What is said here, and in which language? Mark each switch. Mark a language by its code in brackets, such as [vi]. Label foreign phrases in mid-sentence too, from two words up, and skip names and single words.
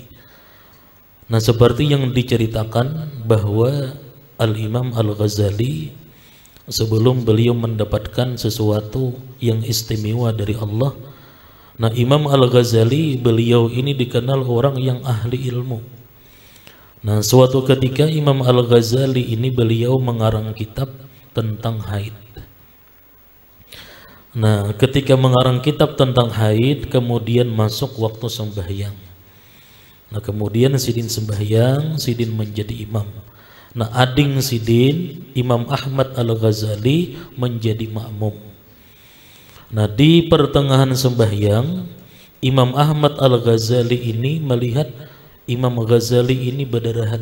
[id] Nah, seperti yang diceritakan bahwa Al-Imam Al-Ghazali sebelum beliau mendapatkan sesuatu yang istimewa dari Allah, nah Imam Al-Ghazali beliau ini dikenal orang yang ahli ilmu. Nah, suatu ketika Imam Al-Ghazali ini beliau mengarang kitab tentang haid. Nah, ketika mengarang kitab tentang haid, kemudian masuk waktu sembahyang. [bjn] Nah, kemudian sidin sembahyang, sidin menjadi imam. Nah, ading sidin, Imam Ahmad Al-Ghazali menjadi makmum. [id] Nah, di pertengahan sembahyang, Imam Ahmad Al-Ghazali ini melihat Imam Ghazali ini bedarahan.